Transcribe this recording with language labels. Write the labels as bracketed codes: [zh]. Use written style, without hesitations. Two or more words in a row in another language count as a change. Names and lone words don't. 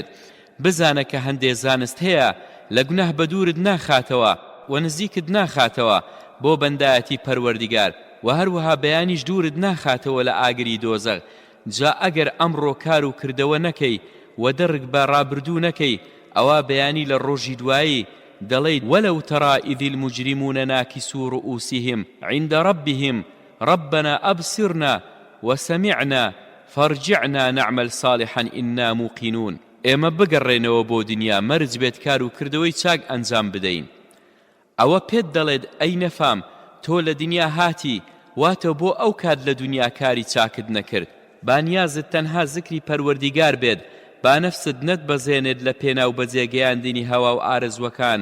[ckb] بزانە کە هەندێ زانست هەیە لە گوناه بە دوورت ناخاتەوە و نزیکت ناخاتەوە بۆ بەندایەتی پەروەردیگار، و هەروەها بەیانیش دوورت ناخاتەوە لە ئاگری دۆزەخ. جا ئەگەر ئەمڕۆ کار و کردەوە نەکەی و دەڕک بە ڕابردوو نەکەی ئەوە بەیانی لە ڕۆژی دوایی دەڵێیت [ar] وەلەو تەڕا ئیذ المجرمون ناکسو رؤوسهم عند ربهم ربنا أبصرنا وسمعنا فارجعنا نعمل صالحا إنا موقنون. [ckb] ئێمە بگەڕێنەوە بۆ دنیا مەرج بێت کار و کردەوەی چاک ئەنجام بدەین. ئەوە پێت دەڵێت ئەی نەفام تۆ لە دنیا هاتی، واتە بۆ ئەو کات لە دنیا کاری چاکت نەکرد. بانیازت تەنها ذکری پەروەردیگار بێت، با نەفست نەتبەزێنێت لە پێناو بەجێگەیاندنی هەوا و ئارەزوەکان.